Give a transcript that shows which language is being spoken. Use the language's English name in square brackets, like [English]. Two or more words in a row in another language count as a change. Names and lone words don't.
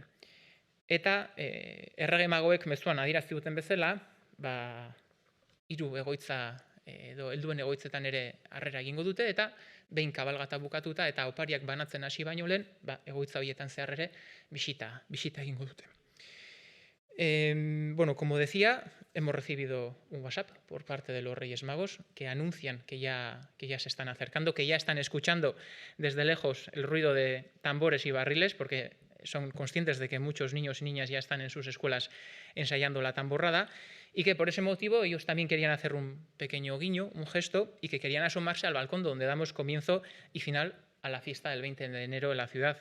[Basque] Eta errege magoek mezuan adirazi duten bezala, 3 egoitza edo helduen egoitzetan ere harrera egingo dute, eta behin kabalgata bukatuta eta opariak banatzen hasi baino lehen, egoitza horietan zehar ere bisita egingo dute. [Spanish] Bueno, como decía, hemos recibido un WhatsApp por parte de los Reyes Magos que anuncian que ya se están acercando, que ya están escuchando desde lejos el ruido de tambores y barriles, porque son conscientes de que muchos niños y niñas ya están en sus escuelas ensayando la tamborrada, y que por ese motivo ellos también querían hacer un pequeño guiño, un gesto, y que querían asomarse al balcón donde damos comienzo y final a la fiesta del 20 de enero en la ciudad.